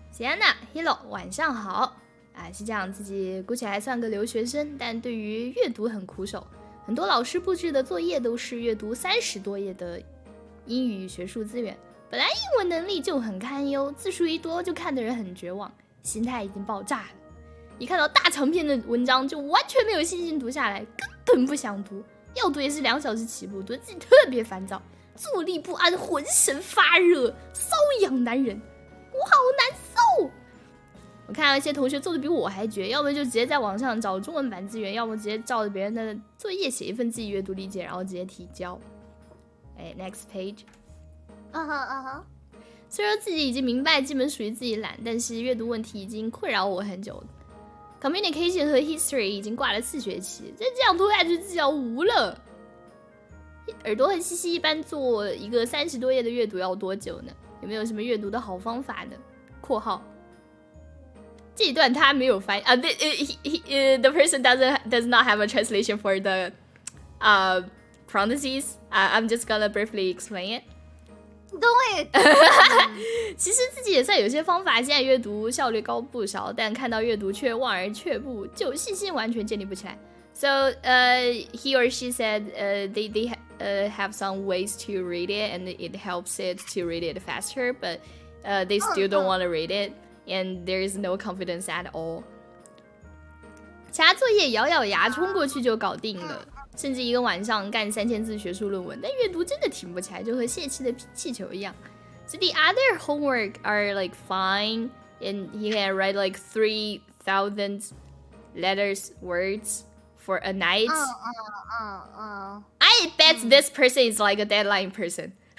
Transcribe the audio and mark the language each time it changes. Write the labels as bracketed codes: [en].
[zh] Sienna, [en] hello, [zh] 晚上好。是这样，自己估计还算个留学生，但对于阅读很苦手。很多老师布置的作业都是阅读30多页的英语学术资源，本来英文能力就很堪忧，字数一多就看得人很绝望，心态已经爆炸了。一看到大长篇的文章就完全没有信心读下来，根本不想读，要读也是2小时起步，读得自己特别烦躁，坐立不安，浑身发热，瘙痒难忍，我好难受。我看到一些同学做的比我还绝，要么就直接在网上找中文版资源，要么直接照着别人的作业写一份自己阅读理解，然后直接提交。 [en] Next page。 [zh] 虽然自己已经明白基本属于自己懒，但是阅读问题已经困扰我很久了。 Communication 和 History 已经挂了4学期，再这样拖下去自己要无了。耳朵和西西一般做一个30多页的阅读要多久呢？有没有什么阅读的好方法呢？括号这一段他没有翻译 [en] the person does not have a translation for the parentheses. I'm just gonna briefly explain it. Do it. [zh] 其实自己也算有些方法，现在阅读效率高不少，但看到阅读却望而却步，就信心完全建立不起来。 [en] So he or she said they have some ways to read it and it helps it to read it faster, but they still don't want to read it. and there is no confidence at all. [zh] 其他作业咬咬牙冲过去就搞定了，甚至一个晚上干3000字学术论文，但阅读真的停不起来，就和泄气的气球一样。 [en] So the other homework are like fine, and he can write like 3,000 letters words for a night. I bet this person is like a deadline person.